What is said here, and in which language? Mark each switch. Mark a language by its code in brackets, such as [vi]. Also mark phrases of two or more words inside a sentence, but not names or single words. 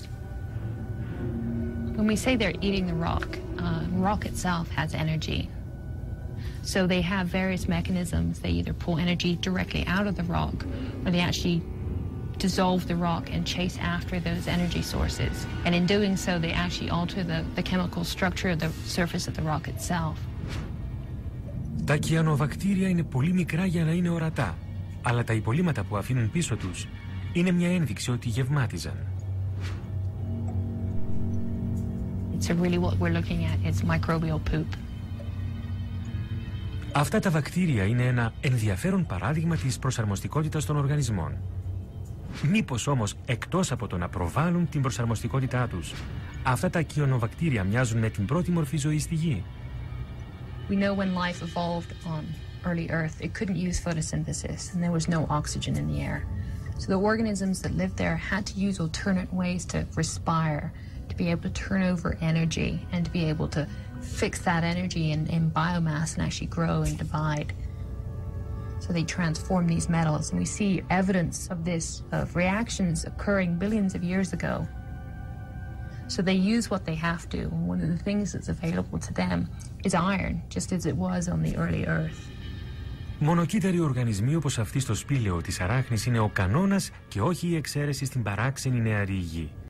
[en] When we say they're eating the rock itself has energy. So they have various mechanisms. They either pull energy directly out of the rock or they actually dissolve the rock and chase after those energy sources. And in doing so, they actually alter the chemical structure of the surface of the rock itself. [el] Τα κιανοβακτήρια είναι πολύ μικρά για να είναι ορατά, αλλά τα υπολείμματα που αφήνουν πίσω τους είναι μια ένδειξη ότι γευμάτιζαν. [en] So really what we're looking at is microbial poop. [el] Αυτά τα βακτήρια είναι ένα ενδιαφέρον παράδειγμα της προσαρμοστικότητας των οργανισμών. Μήπως όμως εκτός από το να προβάλλουν την προσαρμοστικότητά τους, αυτά τα κιανοβακτήρια μοιάζουν με την πρώτη μορφή ζωής στη Γη? [en] We know when life evolved on early Earth, it couldn't use photosynthesis and there was no oxygen in the air. So the organisms that lived there had to use alternate ways to respire, to be able to turn over energy and to be able to fix that energy in biomass and actually grow and divide. So they transform these metals, and we see evidence of this, of reactions occurring billions of years ago. So they use what they have to, and one of the things that's available to them is iron, just as it was on the early Earth. [el] Μονοκύτταροι οργανισμοί όπως αυτοί στο σπήλαιο της Αράχνης είναι ο κανόνας και όχι η εξαίρεση στην παράξενη νεαρή Γη.